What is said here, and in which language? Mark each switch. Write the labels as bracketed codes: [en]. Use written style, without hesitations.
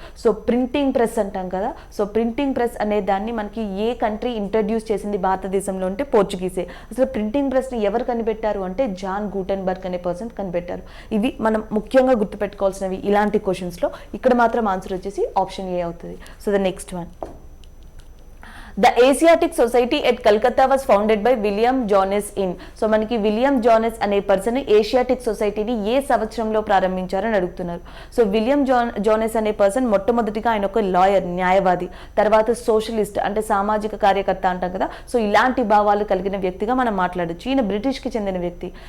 [te] So printing press అంటాం కదా, so printing press అనే దాన్ని మనకి ఏ కంట్రీ ఇంట్రడ్యూస్ చేసింది భారతదేశంలో అంటే పోర్చుగీసే. అసలు ప్రింటింగ్ ప్రెస్ని ఎవరు కనిపెట్టారు అంటే జాన్ గూటెన్బర్గ్ అనే పర్సన్ కనిపెట్టారు. ఇవి మనం ముఖ్యంగా గుర్తుపెట్టుకోవాల్సినవి ఇలాంటి క్వశ్చన్స్లో. ఇక్కడ మాత్రం ఆన్సర్ వచ్చేసి ఆప్షన్ ఏ అవుతుంది. So [en] The next one, The Asiatic Society at Calcutta was founded by William Jones in. [te] So మనకి విలియం జోనెస్ అనే పర్సన్ ఏషియాటిక్ సొసైటీని ఏ సంవత్సరంలో ప్రారంభించారని అడుగుతున్నారు. సో విలియం జోనెస్ అనే పర్సన్ మొట్టమొదటిగా ఆయన ఒక లాయర్, న్యాయవాది, తర్వాత సోషలిస్ట్ అంటే సామాజిక కార్యకర్త అంటాం కదా. సో ఇలాంటి భావాలు కలిగిన వ్యక్తిగా మనం మాట్లాడొచ్చు. ఈయన బ్రిటిష్కి చెందిన వ్యక్తి.